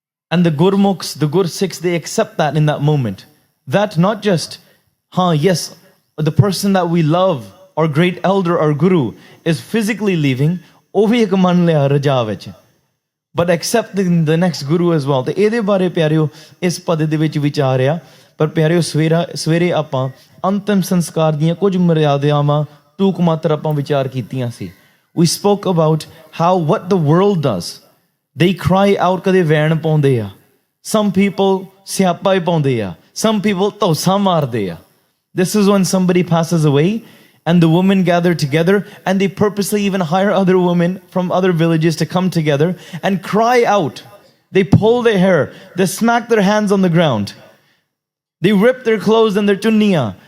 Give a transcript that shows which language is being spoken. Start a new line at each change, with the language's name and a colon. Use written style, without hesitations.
English: And the Gurmukhs, the Gur Sikhs, they accept that in that moment. That not just, yes, the person that we love, our great elder, our Guru, is physically leaving, but accepting the next Guru as well. The
Punjabi: ਇਹਦੇ ਬਾਰੇ ਪਿਆਰਿਓ ਇਸ ਪਦ ਦੇ ਵਿੱਚ ਵਿਚਾਰ ਆ, ਪਰ ਪਿਆਰਿਓ ਸਵੇਰੇ ਆਪਾਂ ਅੰਤਿਮ ਸੰਸਕਾਰ ਦੀਆਂ ਕੁਝ ਮਰਿਆਦਾਵਾਂ ਟੂਕ ਮਾਤਰ ਆਪਾਂ ਵਿਚਾਰ ਕੀਤੀਆਂ ਸੀ.
English: We spoke about how what the world does. They cry out
Punjabi: ਕਦੇ ਵੈਣ ਪਾਉਂਦੇ ਆ.
English: Some people
Punjabi: ਸਿਆਪਾ ਹੀ ਪਾਉਂਦੇ ਆ.
English: Some people
Punjabi: ਧੌਸਾ ਮਾਰਦੇ ਆ.
English: This is when somebody passes away and the women gather together and they purposely even hire other women from other villages to come together and cry out. They pull their hair. They smack their hands on the ground. They rip their clothes and their tunniya.